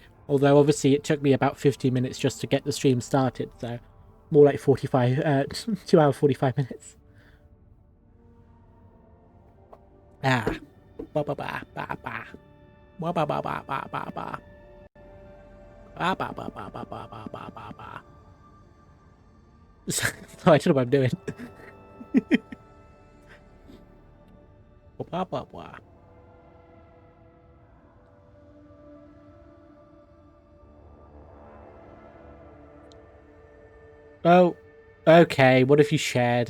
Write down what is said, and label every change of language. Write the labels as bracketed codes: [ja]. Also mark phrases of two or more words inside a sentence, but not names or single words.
[en] Although obviously it took me about 15 minutes just to get the stream started, so more like 2 hours 45 minutes. Ah. Ba ba ba ba ba. Ba ba ba ba ba ba ba. Ba ba ba ba ba ba ba ba ba ba. So I don't know what I'm doing. Ba ba ba. Oh, okay. What have you shared?